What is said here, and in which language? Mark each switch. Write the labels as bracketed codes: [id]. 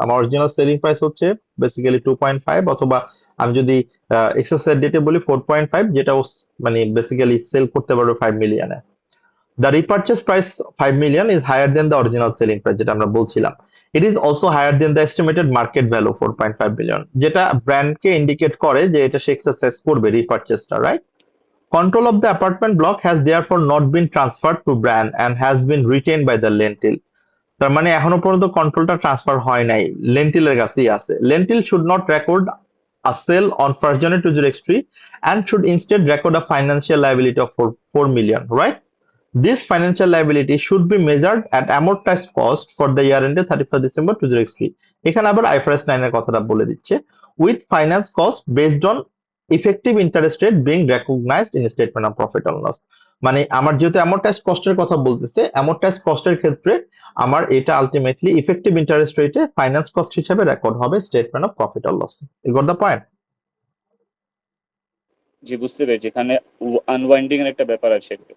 [bn] আমার original selling price হচ্ছে basically 2.5, অথবা আমি যদি এক্সারসাইজ ডেটে বলি 4.5, যেটা মানে বেসিক্যালি সেল করতে পারবে 5 মিলিয়নে। [en] The repurchase price 5 million is higher than the original selling price, [bn] যেটা আমরা বলছিলাম। [en] It is also higher than the estimated market value 4.5 million, [bn] যেটা ব্র্যান্ডকে ইন্ডিকেট করে যে এটা সে এক্সারসাইজ করবে রিপারচেসটা, right? [en] Control of the apartment block has therefore not been transferred to brand and has been retained by the Lentil. [bn] তার মানে এখনো পর্যন্ত কন্ট্রোলটা transfer হয় নাই, লেন্টিলের কাছেই আছে। [en] Lentil should not record a sale on 1st January 2023 and should instead record a financial liability of 4 million, right? This financial liability should be measured at amortized cost for the year ended 31st December 2023. [bn] এখানে আবার IFRS 9 এর কথাটা বলে দিচ্ছে, [en] with finance cost based on effective interest rate being recognized in statement of profit and loss. [bn] মানে আমার যেহেতু amortized cost এর কথা বলতেছে, amortized cost এর ক্ষেত্রে আমার এটা আলটিমেটলি ইফেক্টিভ ইন্টারেস্ট রেটে ফাইন্যান্স কস্ট হিসেবে রেকর্ড হবে statement of profit or loss. [en] You got the point? [bn] জি, বুঝতে পেরেছি, এখানে আনওয়াইন্ডিং এর একটা ব্যাপার আছে।